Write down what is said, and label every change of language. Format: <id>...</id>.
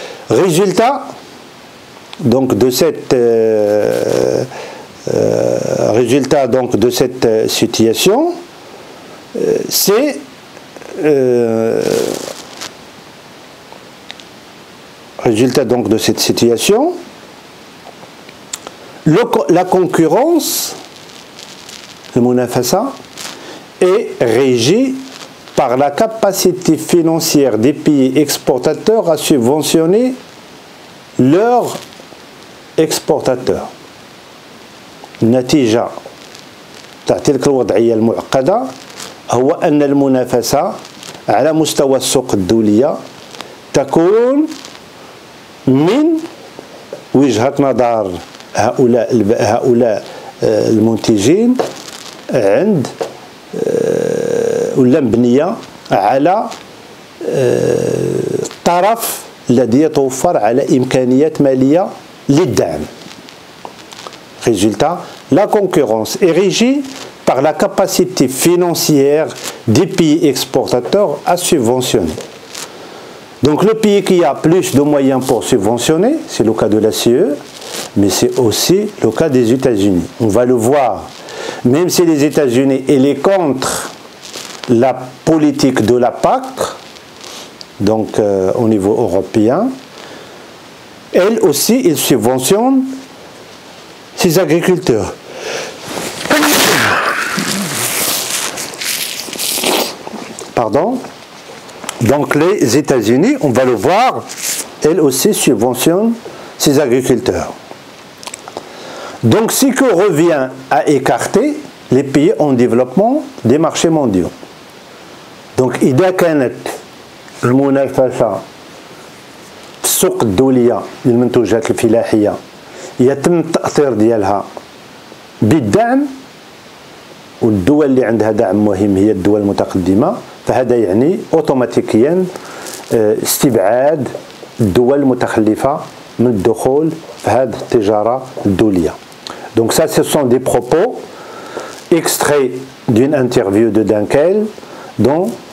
<fr>Résultat de cette situation, c'est la concurrence, le munafasa, est régie par la capacité financière des pays exportateurs à subventionner leurs exportateurs.</fr> <ar>النتيجة تاع تلك الوضعية المعقدة هو أن المنافسة على مستوى السوق الدولية تكون من وجهة نظر هؤلاء المنتجين عند ولا مبنية على الطرف الذي يتوفر على إمكانيات مالية للدعم.</ar> <fr>Résultat, la concurrence est régie par la capacité financière des pays exportateurs à subventionner. Donc le pays qui a plus de moyens pour subventionner, c'est le cas de la CE, mais c'est aussi le cas des États-Unis. On va le voir, même si les États-Unis sont contre la politique de la PAC, au niveau européen, elles aussi, ils subventionnent ces agriculteurs. Pardon. Donc les États-Unis, on va le voir, elles aussi subventionnent ces agriculteurs. Donc ce qui revient à écarter les pays en développement des marchés mondiaux.</fr> <ar>Donc إذا كانت المنافسة في السوق الدولية للمنتوجات الفلاحية يتم التأثير ديالها بالدعم، والدول اللي عندها دعم مهم هي الدول المتقدمة، فهذا يعني اوتوماتيكيا استبعاد الدول المتخلفة من الدخول في هذه التجارة الدولية.</ar> <fr>Donc ça, ce sont des propos extraits d'une interview de Dunkel dans</fr>